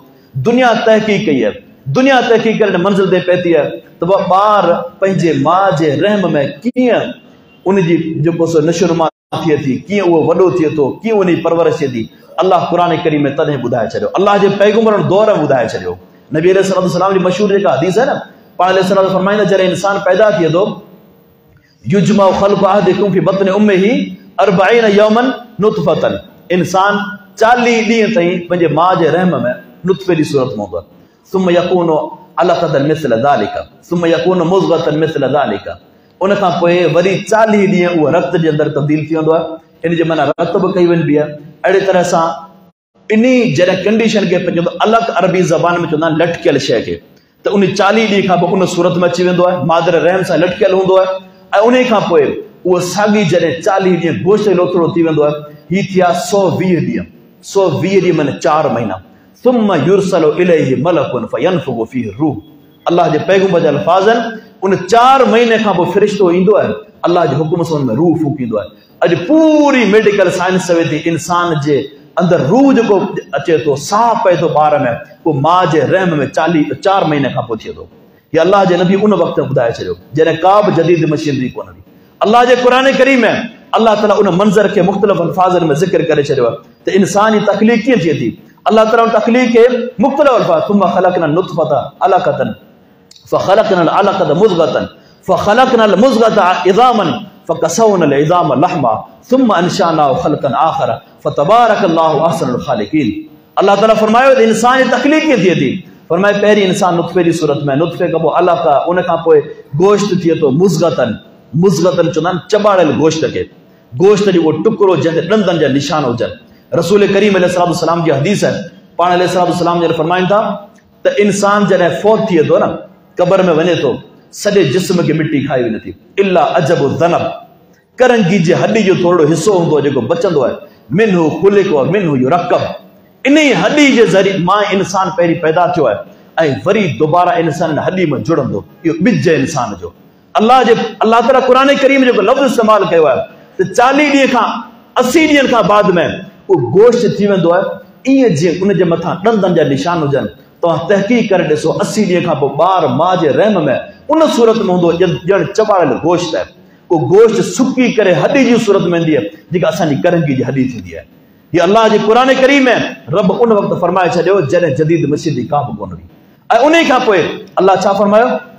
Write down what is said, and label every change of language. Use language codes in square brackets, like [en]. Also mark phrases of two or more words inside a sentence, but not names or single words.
[sd] दुनिया तहक़ीक़ कई आहे, दुनिया तहक़ीक़ करे मंज़िल ते पहुती आहे त उहा ॿार पंहिंजे माउ जे रहम में कीअं उनजी जेको सो नशोनुमा थिए थी, कीअं उहो वॾो थिए थो, कीअं उनजी परवरिश थिए थी, अल्लाह क़ुर करीम में तॾहिं ॿुधाए छॾियो। अल्लाह जे पैगंबर दौर में ॿुधाए छॾियो। नबी अलैहिस्सलाम जी मशहूर जेका हदीस आहे न, पाण अलैहिस्सलाम फरमाईंदा जॾहिं इंसान पैदा थिए थो, [ar] يجمع خلق أحدكم في بطن أمه 40 يوما نطفة, [sd] इंसान 40 ॾींहं ताईं पंहिंजे माउ जे रहम में नुतफ़े जी सूरत में हूंदो आहे। [ar] ثم يكون علقة مثل ذلك، ثم يكون مضغة مثل ذلك, [sd] उन खां पोइ वरी 40 ॾींहं उहो रक्त जे अंदरि तब्दील थी वेंदो आहे। इन जे माना रत बि कई वेंदी आहे। अहिड़ी तरह सां इन जॾहिं कंडीशन खे पंहिंजो अलॻि अरबी ज़बान में चवंदा आहिनि लटकियल शइ खे, त उन 40 ॾींहं खां पोइ उन सूरत में अची वेंदो आहे, मादर रहम सां लटकियल हूंदो आहे। ऐं उन खां पोइ उहो साॻी जॾहिं 40 ॾींहं गोश्त लोथड़ो थी वेंदो आहे, हीअ थिया 120 ॾींहं, 120 ॾींहं माना 4 महीना। [ar] ثم يرسل إليه ملك فينفخ فيه روح, [sd] अल्लाह जे पैगंबर जा अल्फाज़ आहिनि, उन 4 महीने खां पोइ फ़रिश्तो ईंदो आहे, अल्लाह जे हुकुम सां उन में रूह फूकींदो आहे। अॼु पूरी मेडिकल साइंस चवे थी इंसान जे अंदरि रूह जेको अचे थो, साह पए थो ॿार में, उहो माउ जे रहम में 4 महीने खां पोइ थिए थो। हीअ अल्लाह जे नबी उन वक़्तु में ॿुधाए छॾियो जॾहिं का बि जदीद मशीनरी कोन हुई। अल्लाह जे क़ुर करीम में अल्लाह ताला उन मंज़र खे मुख़्तलिफ़ अल्फाज़नि में ज़िक्र करे छॾियो आहे त इंसान जी तख़लीक़ कीअं थिए थी। अल्लाह ताला उन तख़लीक़ खे मुख़्तलिफ़ अल्फाज़, [ar] ثم خلقنا النطفة علقة فخلقنا العلقة مضغة فخلقنا المضغة عظاما فكسونا العظام لحما ثم أنشأناه خلقا آخر فتبارك الله أحسن الخالقين. [sd] अल्लाह ताला फरमायो त इंसान जी तख़लीक़ कीअं थिए थी। फरमाए पहिरीं इंसान नुतफ़े जी सूरत में, नुतफ़े खां पोइ अलक़, उन खां पोइ गोश्त थिए थो मुज़ग़तन, मुज़ग़तन चवंदा आहिनि चॿाड़ियल गोश्त खे, गोश्त जो उहो टुकड़ो जंहिंते ॾंदनि जा निशान हुजनि। रसूल करीम अलैहिस्सलाम जी हदीस आहे, पाण अलैहिस्सलाम जॾहिं फरमाइनि था त इंसान जॾहिं फौत थिए थो न, क़बर में वञे थो सॼे जिस्म खे मिटी खाई वेंदी थी [ar] إلا عجب الذنب [sd] करंगी जे हॾी जो थोरो हिसो हूंदो आहे जेको बचंदो आहे [ar] منه خلق ومنه يركب [sd] इन ई हॾी जे ज़रिए मां इंसान पहिरीं पैदा थियो आहे ऐं वरी दोबारा इंसान इन हॾी में जुड़ंदो इहो ॿिज इंसान जो अल्लाह ताला क़ुर करीम जेको लफ़्ज़ इस्तेमालु कयो आहे त 40 ॾींहं खां 80 ॾींहंनि खां बाद में उहो गोश्त थी वेंदो आहे ईअं जीअं उनजे मथां ॾंदनि जा निशान हुजनि तव्हां तहक़ीक़ करे ॾिसो 80 ॾींहं खां पोइ ॿार माउ जे रहम में उन सूरत में हूंदो ॼण चॿाड़ियल गोश्त आहे उहो गोश्त सुकी करे हॾी जी सूरत में ईंदी आहे जेका असांजी करंगी जी हॾी थींदी आहे हीअ अल्लाह जे क़ुर करीम में रब उन वक़्तु फरमाए छॾियो जॾहिं जदीद मसीदी का बि कोन हुई ऐं उन खां पोइ अल्लाह छा फरमायो